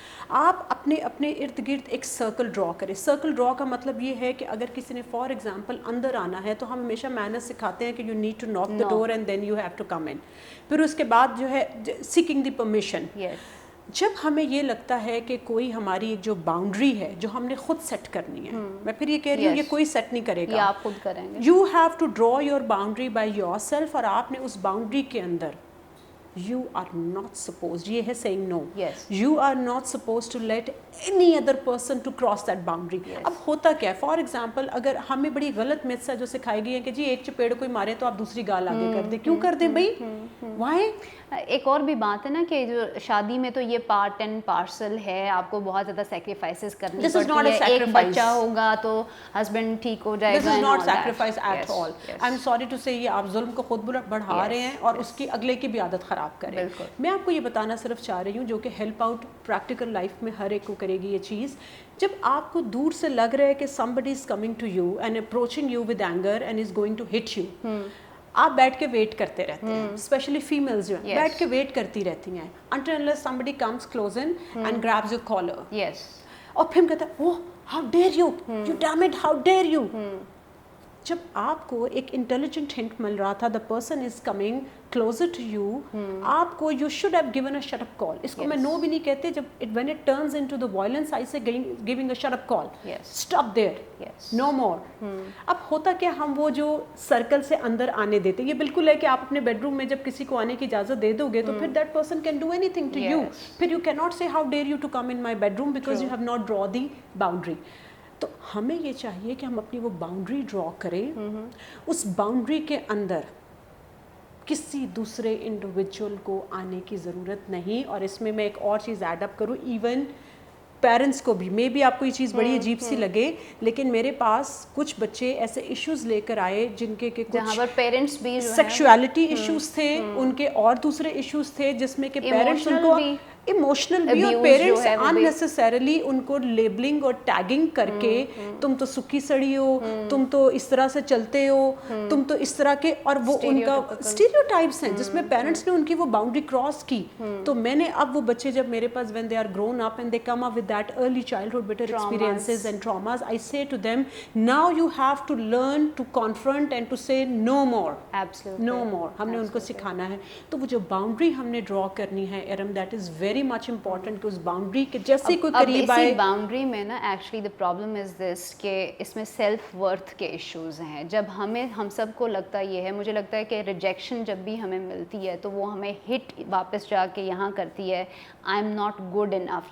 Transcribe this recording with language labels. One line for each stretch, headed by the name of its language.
Urdu: آپ اپنے ارد گرد ایک سرکل ڈرا کریں. سرکل ڈرا کا مطلب یہ ہے کہ اگر کسی نے فار ایگزامپل اندر آنا ہے تو ہم ہمیشہ مینرز سکھاتے ہیں کہ
English: You need to knock the door and then you have to come in.
Urdu: پھر اس کے بعد جو ہے
English: Seeking the permission.
Urdu: جب ہمیں یہ لگتا ہے کہ کوئی ہماری ایک جو باؤنڈری ہے جو ہم نے خود سیٹ کرنی ہے, میں پھر یہ کہہ رہی ہوں یہ کوئی سیٹ نہیں کرے گا, آپ خود کریں گے.
English: you have to draw your boundary by yourself,
Urdu: اور آپ نے اس باؤنڈری کے اندر
English: you are not supposed,
Urdu: یہ ہے
English: saying no, you are not supposed to let any other person to cross that boundary.
Urdu: اب ہوتا کیا ہے, فار ایگزامپل اگر ہمیں بڑی غلط میتھس ہے جو سکھائی گئی ہے کہ جی ایک چپیڑ کوئی مارے تو آپ دوسری گال آگے کر دیں. کیوں کر دیں بھائی,
English: why؟
Urdu: ایک اور بھی بات ہے نا کہ جو شادی میں تو یہ پارٹ اینڈ پارسل ہے, آپ کو بہت زیادہ سیکریفائسز کرنی پڑتی ہے. ایک بچہ ہوگا تو ہسبینڈ ٹھیک ہو جائے گا.
English: This is not sacrifice at all. I'm sorry to say
Urdu: یہ آپ ظلم کو خود بڑھا رہے ہیں اور اس کی اگلے کی بھی عادت خراب کر رہے ہیں. میں آپ کو یہ بتانا صرف چاہ رہی ہوں جو کہ ہیلپ آؤٹ پریکٹیکل لائف میں ہر ایک کو کرے گی یہ چیز. جب آپ کو دور سے لگ رہا ہے کہ
English: somebody is coming to you and approaching you with anger and is going to hit you,
Urdu: آپ بیٹھ کے ویٹ کرتے رہتے ہیں, اسپیشلی فیمیلز جو ہیں بیٹھ کے ویٹ کرتی رہتی ہیں
English: until unless somebody comes close in and grabs your collar.
Urdu: اور پھر ہم کہتے ہیں
English: oh how dare you, you damn it, how dare you.
Urdu: جب آپ کو ایک انٹیلیجنٹ ہنٹ مل رہا تھا,
English: the person is coming closer to you,
Urdu: آپ کو
English: you should have given a shut up call.
Urdu: اس کو میں no بھی نہیں کہتے, جب
English: when it turns into the violence I say giving a shut up call. Stop there, no more.
Urdu: اب ہوتا کیا, ہم وہ جو سرکل سے اندر آنے دیتے, یہ بالکل ہے کہ آپ اپنے بیڈ روم میں جب کسی کو آنے کی اجازت دے دو گے تو پھر
English: that person can do anything to you.
Urdu: پھر
English: you cannot say how dare you to come in my bedroom because you have not drawn the boundary.
Urdu: تو ہمیں یہ چاہیے کہ ہم اپنی وہ باؤنڈری ڈرا کریں, اس باؤنڈری کے اندر کسی دوسرے انڈیویجول کو آنے کی ضرورت نہیں. اور اس میں میں ایک اور چیز ایڈ اپ کروں, ایون پیرنٹس کو بھی, مے بی آپ کو یہ چیز بڑی عجیب سی لگے لیکن میرے پاس کچھ بچے ایسے ایشوز لے کر آئے جن کے کچھ پیرنٹس بھی سیکشولیٹی ایشوز تھے, ان کے اور دوسرے ایشوز تھے جس میں کہ پیرنٹس ان کو ایموشنل بھی, اور پیرنٹس اننیسیسریلی ان کو لیبلنگ اور ٹیگنگ کر کے تم تو سکی سڑی ہو, تم تو اس طرح سے چلتے ہو, تم تو اس طرح کے, اور وہ ان کا اسٹیریوٹائپس ہیں جس میں پیرنٹس نے ان کی وہ باؤنڈری کراس کی. تو میں نے اب وہ بچے جب میرے پاس
English: when they are grown up and they come up with that early childhood bitter experiences and traumas, I say to them, now you have to learn to confront and to say no more. Absolutely. No more.
Urdu: ہم نے ان کو سکھانا ہے. تو وہ جو boundary ہم نے ڈرا کرنی ہے Iram,
English: that is very much important
Urdu: کہ اس باؤنڈری کے جیسے کوئی قریب آئے. اسی باؤنڈری میں نا actually
English: the problem is this
Urdu: کہ اس میں سیلف ورتھ کے ایشوز ہیں. جب ہم سب کو لگتا یہ ہے, مجھے لگتا ہے کہ ریجیکشن جب بھی ہمیں ملتی ہے تو وہ ہمیں ہٹ واپس جا کے یہاں کرتی ہے,
English: I am not good enough.